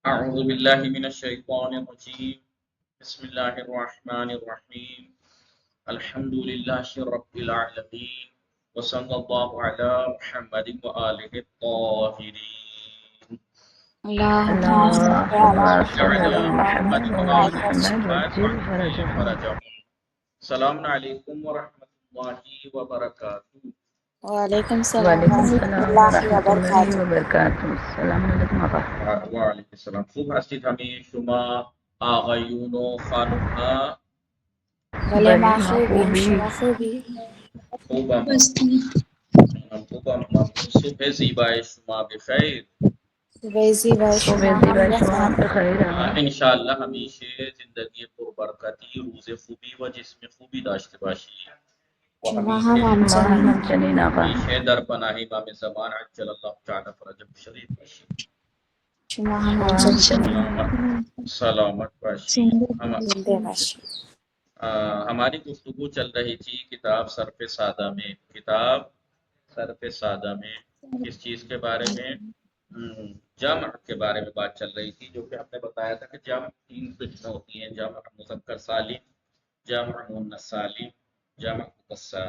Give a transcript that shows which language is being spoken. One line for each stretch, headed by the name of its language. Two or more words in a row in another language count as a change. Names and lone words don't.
Arabic: أعوذ بالله من الشيطان الرجيم بسم الله الرحمن الرحيم الحمد لله رب العالمين وصلى الله على محمد وآله الطاهرين اللهم صل على وعلى محمد وآل محمد محمد وعجل وعجل فرجهم. فرجهم. السلام عليكم ورحمة الله وبركاته. وعلیکم السلام وعلیکم ورحمۃ السلام اللہ ورحمۃ اللہ وبرکاتہ. وبرکاتہ. السلام علیکم آقا. وعلیکم السلام.
Persian: خوب هستید همه شما آقایون و خانم‌ها؟ بھلے بلی ما خوبی خوبی. شما خوبی. خوبم. خوبم. صبح زیبای شما بخیر. صبح زیبای صبح شما هم زیبای شما بخیر. هم بخیر آقا. انشاءالله همیشه زندگی پربرکتی، روز خوبی و جسم خوبی داشته باشید و شما هم همیشه شما هم همچنین. همچنین آقا. همیشه در پناه امام زمان
Arabic: عجل الله تعالی فرجه
Persian: شریف باشید. شما هم شما همچنین. سلامت باشید. زنده باشید.
Urdu: ہماری گفتگو چل رہی تھی کتاب صرف سادہ میں. کتاب صرف سادہ میں کس چیز کے بارے میں؟ جمع کے بارے میں بات چل رہی تھی، جو کہ ہم نے بتایا تھا کہ جمع 3 قسمیں ہوتی ہیں: جمع مذکر سالم، جمع مؤنث سالم، جمع مکسر.